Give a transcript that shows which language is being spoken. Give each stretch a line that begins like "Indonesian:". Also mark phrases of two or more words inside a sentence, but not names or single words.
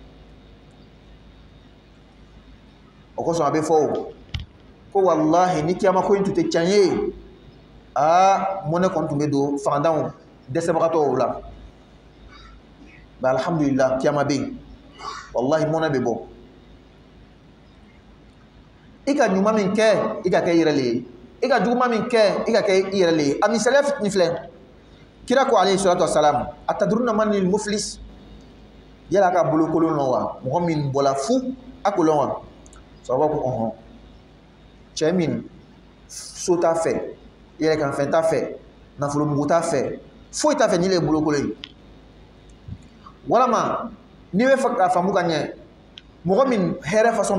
Bambara: o kosɔn a bɛ fɔ o ko walahi ni kiyama ko in tun tɛ tiɲɛ ye mɔnɛ kɔni tun bɛ don fangantanw dɛsɛbagatɔw la nka alhamdulillah kiyama bɛ yen wallahi mɔnɛ bɛ bɔ i ka ɲuman min kɛ i ka kɛ i yɛrɛ le ye i ka juguman min kɛ i ka kɛ i yɛrɛ le ye a misaliya fitini filɛ kira ko
Arabic: عليه الصلاة والسلام أتدرون من المفلس
Bambara: yala a ka bolokolon lɔn wa mɔgɔ min bɔla fu a ko lɔn wa sababu ko ɔhɔn cɛ min so t'a fɛ yɛrɛ kan fɛn t'a fɛ nafolo mugu t'a fɛ foyi t'a fɛ ni le ye bolokolon ye walama n'i bɛ fɛ k'a faamu ka ɲɛ mɔgɔ min hɛrɛ fasɔn bɛɛ